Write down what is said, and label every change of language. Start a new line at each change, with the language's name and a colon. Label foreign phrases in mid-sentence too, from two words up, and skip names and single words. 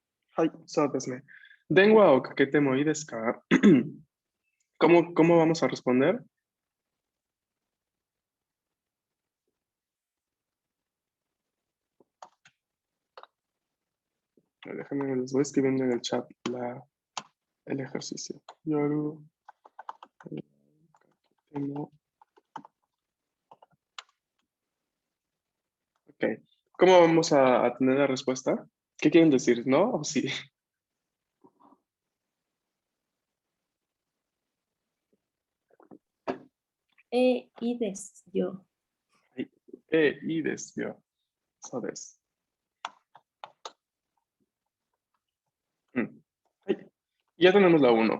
Japanese: はい、そうですね。電話をかけてもいいですか？
Spanish: ¿Cómo vamos a responder? Déjenme, les voy escribiendo en el chat el ejercicio. Yoru, ok. ¿Cómo vamos a tener la respuesta? ¿Qué quieren decir? ¿No o sí?
Japanese: いいですよ. はい。いいですよ。そうです。
Spanish: はい。Ya tenemos la 1.